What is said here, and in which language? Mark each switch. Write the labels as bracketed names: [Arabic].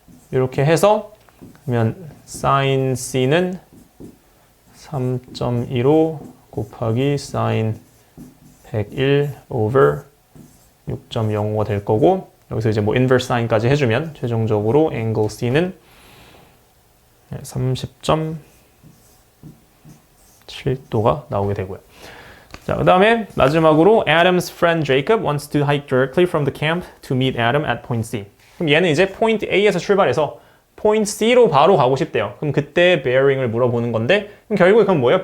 [Korean] 이렇게 해서 그러면 sin c는 3.15 곱하기 sin 101 over 6.05가 될 거고, 여기서 이제 뭐 inverse sign까지 해주면 최종적으로 angle c는 30.7도가 나오게 되고요. 자, 그 다음에 마지막으로 [English] Adam's friend Jacob wants to hike directly from the camp to meet Adam at point C. [Korean] 그럼 얘는 이제 point A에서 출발해서 point C로 바로 가고 싶대요. 그럼 그때 bearing을 물어보는 건데, 그럼 결국에 그건 뭐예요?